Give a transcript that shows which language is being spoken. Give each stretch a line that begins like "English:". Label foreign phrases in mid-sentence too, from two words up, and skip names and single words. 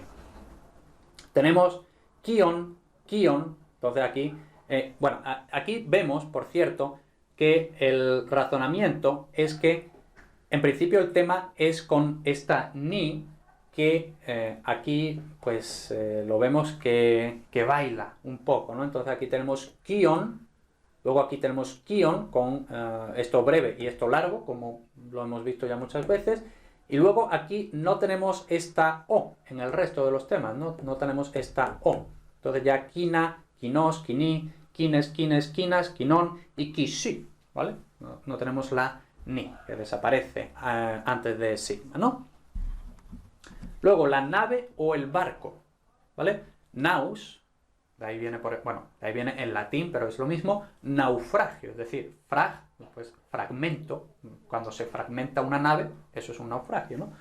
Spanish: Tenemos kion, entonces aquí, bueno, aquí vemos, por cierto, que el razonamiento es que, en principio, el tema es con esta ni, que aquí, pues, lo vemos que baila un poco, ¿no? Entonces aquí tenemos kion, luego aquí tenemos kion con esto breve y esto largo, como lo hemos visto ya muchas veces, y luego aquí no tenemos esta o en el resto de los temas, no tenemos esta o. Entonces ya kina,
Greek: κυνός, κυνί, κύνες, κύνες, κύνας, κυνῶν y κυσί, ¿vale?
Spanish: No tenemos la ni, que desaparece antes de sigma, ¿no? Luego la nave o el barco, ¿vale? Naus, de ahí viene, bueno, de ahí viene en latín, pero es lo mismo, naufragio, es decir, pues fragmento, cuando se fragmenta una nave, eso es un naufragio, ¿no?